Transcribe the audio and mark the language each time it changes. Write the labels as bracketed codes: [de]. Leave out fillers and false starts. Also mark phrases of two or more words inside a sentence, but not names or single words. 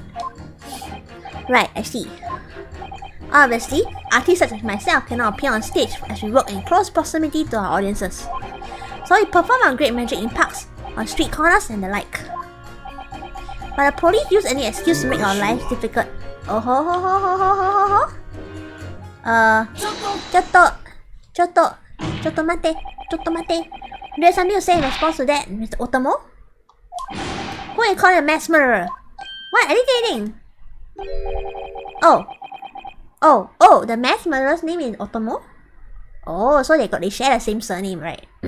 [en] Right, I see. Obviously, artists such as myself cannot appear on stage as we work in close proximity to our audiences. So we perform our great magic in parks, on street corners and the like. But the police use any excuse to make our lives difficult. Oh ho ho ho ho ho ho ho. [ja] Chotto mate. [en] Do you have something to say in response to that, Mr. Otomo? Who are you calling a mass murderer? What? Anything? Oh, the mass murderer's name is Otomo? Oh, so they share the same surname, right?